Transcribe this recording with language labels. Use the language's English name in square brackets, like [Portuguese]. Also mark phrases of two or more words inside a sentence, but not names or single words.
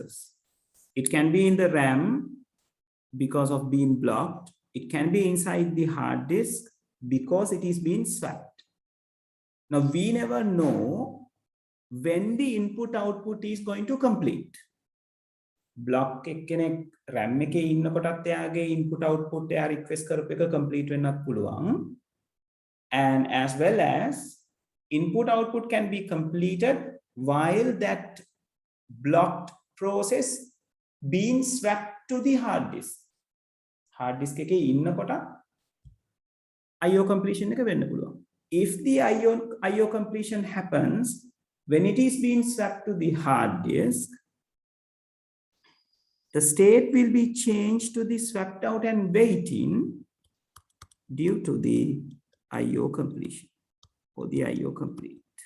[English] It can be in the RAM because of being blocked. It can be inside the hard disk because it is being swapped. Now we never know when the input output is going to complete. [Sinhala] Block කෙනෙක් RAM එකේ ඉන්නකොටත් එයාගේ [English] input output [Sinhala] එයා request කරපු එක complete වෙන්නත් පුළුවන්. [English] And as well as input output can be completed while that blocked process being swapped to the hard disk. Hard disk [Sinhala] එකේ ඉන්නකොට [English] IO completion [Sinhala] එක වෙන්න පුළුවන්. [English] If the IO completion happens when it is being swapped to the hard disk, the state will be changed to the swapped out and waiting due to the IO completion or the IO complete.